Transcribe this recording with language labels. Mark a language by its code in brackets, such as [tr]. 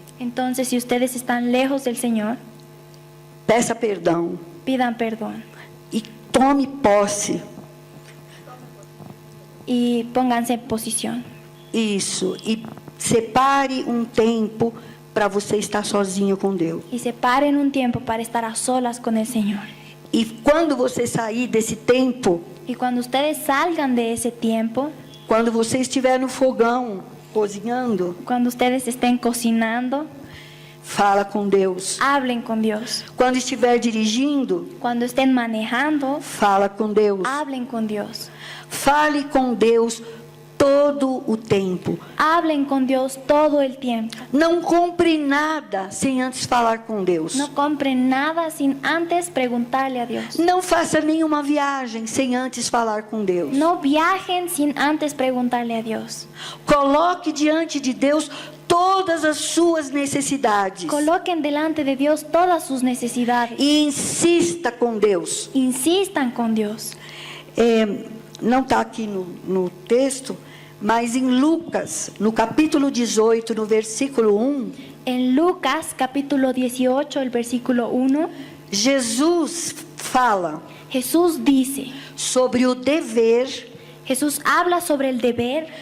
[es] Entonces, si ustedes están lejos del Señor, [pt] peça perdão [es] pidan perdón [pt] e tome posse. [es] y pónganse en posición. [pt] Isso. E separe um tempo para você estar sozinho com Deus. [es] Y separen un tiempo para estar a solas con el Señor. [pt] E quando você sair desse tempo, [es] Y cuando ustedes salgan de ese tiempo, [pt] quando você estiver no fogão cozinhando, [es] cuando ustedes estén cocinando, [pt] fala com Deus. [es] hablen con Dios. [pt] Quando estiver dirigindo, [es] Cuando estén manejando, [pt] fala com Deus. [es] hablen con Dios. [pt] Fale com Deus todo o tempo. [es] Hablen con Dios todo el tiempo. [pt] Não compre nada sem antes falar com Deus. [es] No compren nada sin antes preguntarle a Dios. [pt] Não faça nenhuma viagem sem antes falar com Deus. [es] No viajen sin antes preguntarle a Dios. [pt] Coloque diante de Deus todas as suas necessidades. [es] Coloquen delante de Dios todas sus necesidades. [pt] E insista com Deus. [es] Insistan con Dios. [pt] Não está aqui no texto, mas em Lucas, no capítulo 18, no versículo 1, [es] En Lucas capítulo 18, el versículo 1, [pt] Jesus fala [es] Jesús dice, [pt] sobre o dever [es] Jesús habla sobre el deber